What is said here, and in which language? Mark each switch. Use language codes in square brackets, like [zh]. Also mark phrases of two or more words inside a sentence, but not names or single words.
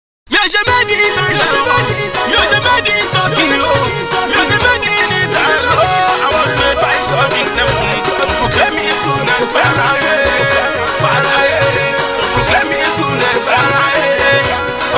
[yo] Mi ò ṣe [en] made in Thailand [yo] o. Mi ò ṣe [en] made in Turkey [yo] o. Mi ò ṣe [en] made in Italy [yo] o. [en] I was made by God in heaven. Proclaim it to the far away, far away. Proclaim it to the far away.